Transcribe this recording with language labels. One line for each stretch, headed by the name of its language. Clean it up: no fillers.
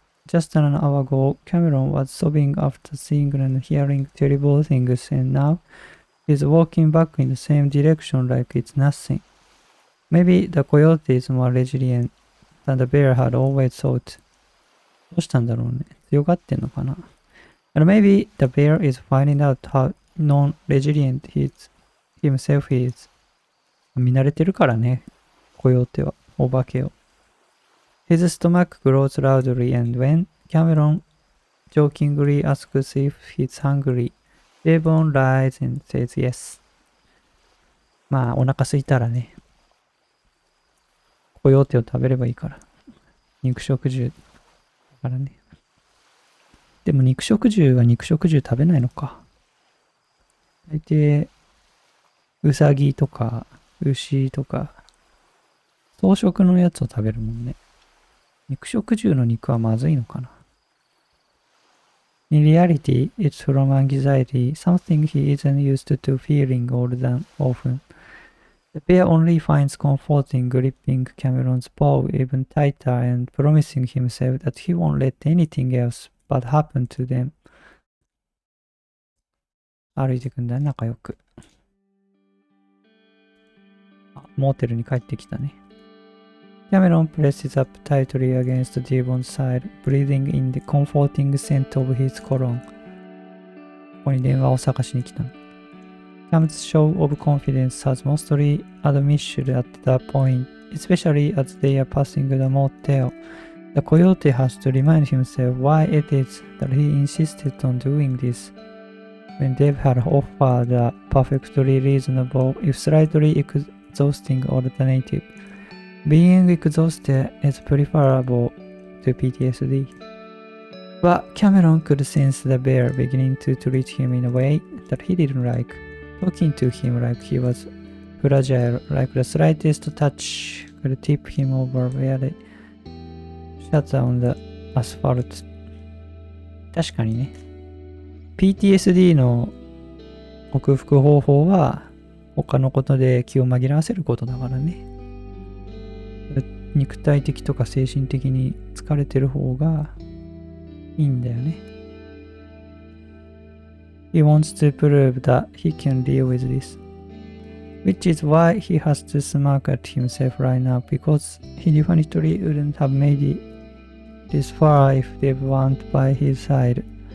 English: Just an hour ago, Cameron was sobbing after seeing and hearing terrible things and now he's walking back in the same direction like it's nothing. Maybe the coyote is more resilient than the bear had always thought.
Japanese: どうしたんだろうね。強がってんのかな。
English: And maybe the bear is finding out how non-resilient himself is.
Japanese: 見慣れてるからね、コヨーテは、お化けを。
English: His stomach grows loudly and when Cameron jokingly asks if he's hungry, Devon lies and says yes.
Japanese: まあ、お腹空いたらね、コヨーテを食べればいいから。肉食獣だからね。でも肉食獣は肉食獣食べないのか。大抵、ウサギとか、牛とか、草食のやつを食べるもんね。肉食獣の肉はまずいのかな。
English: In reality, it's from anxiety, something he isn't used to feeling all that often. The bear only finds comfort in gripping Cameron's paw even tighter and promising himself that he won't let anything else but happen to them.
Japanese: 歩いてくんだね、仲良く。モーテルに帰ってきたね。
English: Cameron presses up tightly against Devon's side, breathing in the comforting scent of his cologne.
Japanese: ここに電話を探しに来たの。
English: Cam's show of confidence has mostly diminished at that point, especially as they are passing the motel. The coyote has to remind himself why it is that he insisted on doing this. When Dave had offered a perfectly reasonable, if slightly exhausting alternative. Being exhausted is preferable to PTSD. But Cameron could sense the bear beginning to treat him in a way that he didn't like, talking to him like he was fragile, like the slightest touch could tip him over where they shut on the asphalt.
Japanese: 確かにね。 PTSD の克服方法は他のことで気を紛らわせることだからね。肉体的とか精神的に疲れてる方がいいんだよね。
English: He wants to prove that he can deal with this, which is why he has to smirk at himself right now because he definitely wouldn't have made it this far if Dave weren't by his side.